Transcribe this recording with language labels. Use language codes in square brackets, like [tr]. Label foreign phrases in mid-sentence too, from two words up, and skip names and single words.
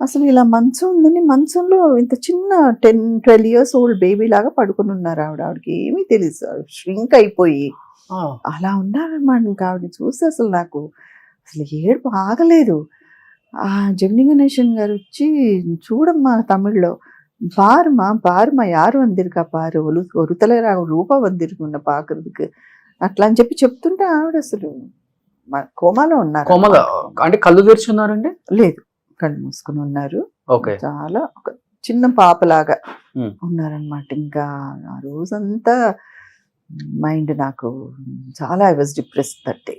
[te] అసలు ఇలా మంచం ఉందని మంచంలో ఇంత చిన్న 10-12 [en] years old baby [te] లాగా పడుకుని ఉన్నారు ఆవిడకి ఏమీ తెలియదు, ష్రింక్ అయిపోయి అలా ఉన్నారన్నమాట. ఇంకా ఆవిడని చూసి అసలు నాకు అసలు ఏడుపు ఆగలేదు. ఆ జెమిని గణేశన్ గారు వచ్చి, చూడమ్మా తమిళ్లో [ta] பாருமா யாரும் வந்திருக்கா பாரு, ஒரு தலைவரா ரூபா வந்திருக்கு உன்னை பாக்குறதுக்கு [te] అట్లా అని చెప్తుంటే ఆవిడ అసలు కోమాలో ఉన్నారు. కోమల అంటే కళ్ళు తెరుచున్నారండి? లేదు, కళ్ళు మూసుకుని ఉన్నారు. ఓకే. చాలా ఒక చిన్న పాపలాగా Hmm. ఉన్నారనమాట. ఇంకా ఆ రోజంతా మైండ్ నాకు చాలా [en] I was depress that day.